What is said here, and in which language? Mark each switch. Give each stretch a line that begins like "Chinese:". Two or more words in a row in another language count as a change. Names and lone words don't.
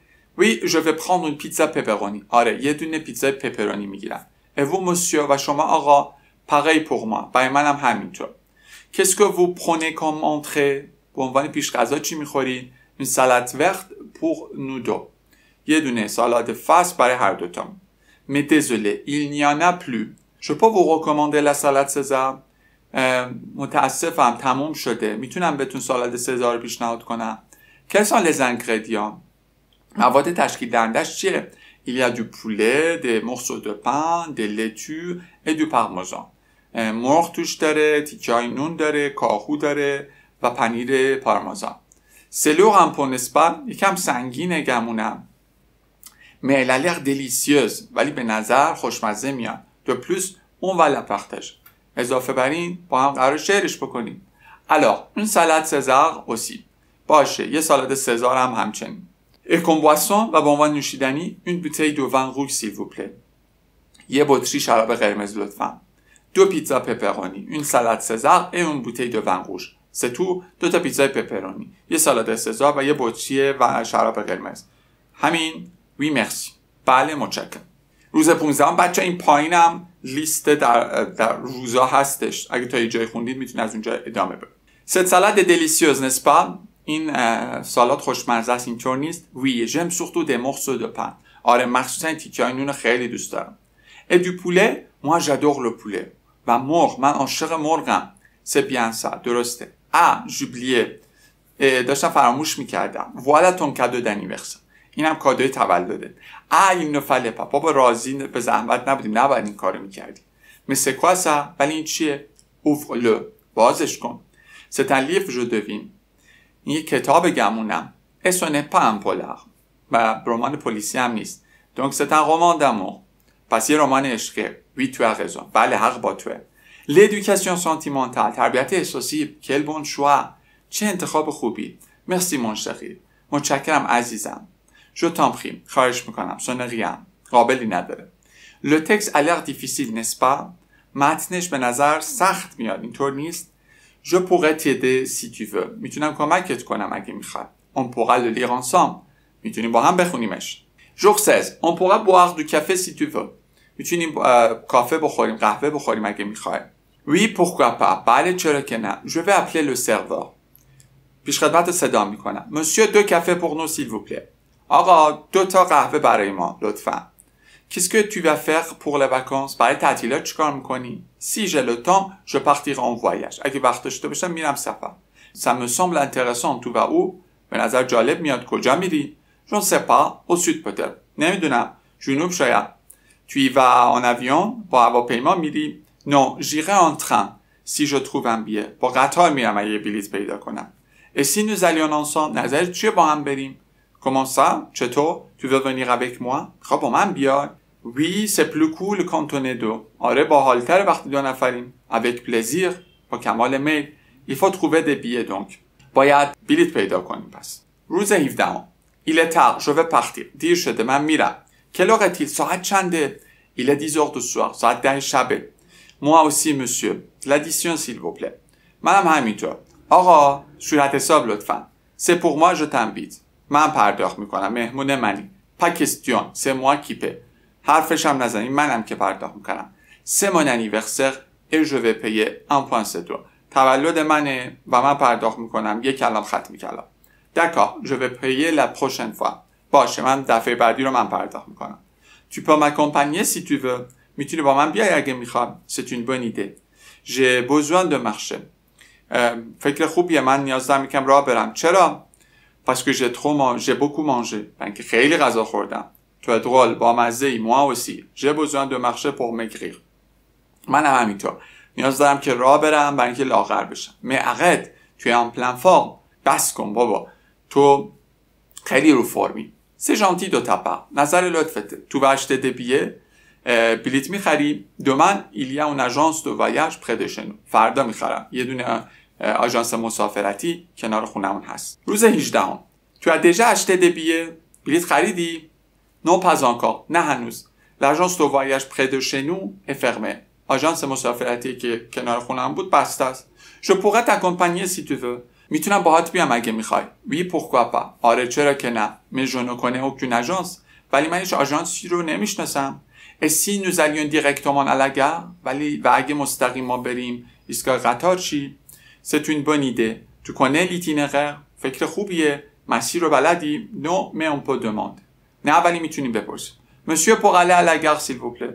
French: oui je vais prendre une pizza pepperoni.
Persian: آره یه دونه پیتزای پپرونی میگیرم.
French: et vous monsieur
Persian: و شما آقا
French: pareil pour moi.
Persian: برای منم همینطور.
French: qu'est-ce que vous prenez comme entrée؟
Persian: به عنوان پیش غذا چی میخورید؟
French: une salade verte pour nous deux.
Persian: یه دونه سالاد فصل برای هر دوتام.
French: mais désolé il n'y en a plus. je peux vous recommander la salade César.
Persian: متاسفم تموم شده. میتونم بهتون سالاد سزار رو پیشنهاد کنم.
French: quels sont les ingrédients؟
Persian: مواد تشکیل دهندش چیه؟
French: il y a du poulet, des morceaux de pain, des laitues et du parmesan.
Persian: مرغ توش داره، تیکه‌های نون داره، کاهو داره و پنیر پارمزان.
French: c'est lourd un peu n'est-ce pas؟
Persian: یکم سنگینه گمونم.
French: mais elle a l'air délicieuse.
Persian: ولی به نظر خوشمزه میاد.
French: de plus on va la partager.
Persian: اضافه بر این با هم قرار شیرش بکنیم.
French: alors une salade César aussi.
Persian: باشه یه سالاد سزار هم همچنین.
French: et comme boisson
Persian: و به عنوان نوشیدنی
French: une bouteille de vin rouge s'il vous plaît.
Persian: یه بطری شراب قرمز لطفاً. 2 پیتزا پپرونی،
French: une salade César et une bouteille de vin rouge. c'est tout.
Persian: 2 تا پیتزای پپرونی، یه سالاد سزار و یه بطری و شراب قرمز. همین.
French: oui merci.
Persian: بله متشکرم. روز 15 بچه این پایینم لیست در روزا هستش. اگه تا یه جای خوندید میتونید از اونجا ادامه بدید.
French: cette salade est délicieuse n'est-ce pas؟
Persian: این سالاد خوشمزه است اینطور نیست؟
French: oui j'aime surtout des morceaux de pain.
Persian: آره مخصوصا تیکه‌های نون خیلی دوست دارم.
French: et du poulet moi j'adore le poulet.
Persian: و مرغ من عاشق مرغم.
French: c'est bien ça درسته. ah j'oubliais.
Persian: داشتم فراموش میکردم.
French: voilà ton cadeau d'anniversaire.
Persian: اینم کادوی تولدت. این نفله بابا راضی به زحمت نبودیم نباید این کارو میکردی.
French: mais c'est quoi ça؟
Persian: ولی این چیه؟
French: ouvre-le.
Persian: بازش کن.
French: c'est un livre je devine.
Persian: این یک کتاب گمونم.
French: et ce n'est pas un polar.
Persian: و رمان پلیسی هم نیست.
French: donc c'est un roman d'amour.
Persian: پس یه رمان عشقه.
French: oui tu as raison.
Persian: بله حق با توه.
French: l'éducation sentimentale.
Persian: تربیت احساسی.
French: quel bon choix.
Persian: چه انتخاب خوبی.
French: merci mon chéri.
Persian: متشکرم عزیزم.
French: je t'en prie.
Persian: خواهش میکنم.
French: ce n'est rien.
Persian: قابلی نداره.
French: le texte a l'air difficile n'est-ce pas؟
Persian: متنش به نظر سخت میاد اینطور نیست؟
French: je pourrais t'aider si tu veux.
Persian: میتونم کمکت کنم اگه میخوای.
French: on pourra le lire ensemble.
Persian: میتونیم با هم بخونیمش.
French: jour 16 on pourra boire du café si tu veux.
Persian: میتونیم کافه بخوریم، قهوه بخوریم اگه میخوای.
French: oui pourquoi pas.
Persian: بله چرا که نه.
French: je vais appeler le serveur.
Persian: پیش خدمت صدا میکنم.
French: monsieur 2 cafés pour nous s'il vous plaît.
Persian: آقا 2 تا قهوه برای ما لطفا.
French: qu'est-ce que tu vas faire pour les vacances؟
Persian: برای تعطیلات چیکار میکنی؟
French: si j'ai le temps je partirai en voyage.
Persian: اگه وقت داشته باشم میرم سفر.
French: ça me semble intéressant. tu vas où؟
Persian: به نظر جالب میاد. کجا میری؟
French: je ne sais pas. au sud peut-être.
Persian: نمیدونم. جنوب شاید.
French: tu y vas en avion؟
Persian: با هواپیما میری؟
French: non j'irai en train si je trouve un billet.
Persian: با قطار میرم اگه یه بلیط پیدا کنم.
French: et si nous allions ensemble؟
Persian: نظرت چیه با هم بریم؟
French: comment ça؟ چطور؟ tu veux venir avec moi؟
Persian: خب با من بیای.
French: oui c'est plus cool quand on est deux.
Persian: آره باحال‌تره وقتی 2 نفریم.
French: avec plaisir.
Persian: با کمال میل.
French: il faut trouver des billets donc.
Persian: باید بلیط پیدا کنیم پس. روز 17
French: il est tard je vais partir.
Persian: دیر شده من میرم.
French: quelle heure est-il؟
Persian: ساعت چنده؟
French: il est 10 heures du soir.
Persian: ساعت 10 شبه.
French: moi aussi monsieur. l'addition s'il vous plaît.
Persian: منم همینطور. آقا صورت حساب لطفاً.
French: c'est pour moi je t'invite.
Persian: من پرداخت میکنم. مهمون منی.
French: pas question. c'est moi qui paie.
Persian: حرفش هم نزنیم منم که پرداخت میکنم.
French: c'est mon anniversaire et je vais payer 1.2.
Persian: تولد منه و من پرداخت میکنم. یک کلام ختم کلام.
French: d'accord je vais payer la prochaine fois.
Persian: باشه من دفعه بعدی رو من پرداخت میکنم.
French: tu peux m'accompagner si tu veux.
Persian: میتونی با من بیای اگه میخوام.
French: c'est une bonne idée. j'ai besoin de marcher.
Persian: فکر خوبیه. من نیاز دارم یکم راه برم. چرا؟
French: parce que j'ai beaucoup mangé.
Persian: من که خیلی غذا خوردم.
French: tu es drôle.
Persian: با مزه‌ای.
French: moi aussi. j'ai besoin de marcher pour maigrir.
Persian: من هم همینطور. نیاز دارم که راه برم برای اینکه لاغر بشم.
French: mais t'es en pleine forme.
Persian: بس کن بابا، تو خیلی رو فرمی.
French: c'est gentil de ta.
Persian: نظر لطفته.
French: تو vas acheter des billets
Persian: بلیت میخری؟
French: demain il y a une agence de voyage près de chez nous.
Persian: فردا میخرم. یه دونه آژانس مسافرتی کنار خونمون هست.
French: روز 18 تو as déjà acheté des billets
Persian: بلیت خریدی؟
French: Non pas encore.
Persian: نه هنوز.
French: L'agence de voyage près de chez nous est fermée.
Persian: آژانس مسافرتی که کنار خونم بود بسته است.
French: Je pourrais t'accompagner si tu veux.
Persian: میتونم باهات بیام اگه میخوای.
French: Oui pourquoi pas.
Persian: آره چرا که نه.
French: Mais je ne connais aucune agence.
Persian: ولی من هیچ آژانسی رو نمیشناسم.
French: Et si nous allions directement à la gare.
Persian: ولی و اگه مستقیما بریم ایستگاه قطار چی؟
French: C'est une bonne idée. Tu connais l'itinéraire.
Persian: فکر خوبیه. مسیر رو بلدی؟
French: Non mais on peut demander.
Persian: نه ولی میتونیم بپرسیم.
French: Monsieur pour aller à la gare s'il vous plaît.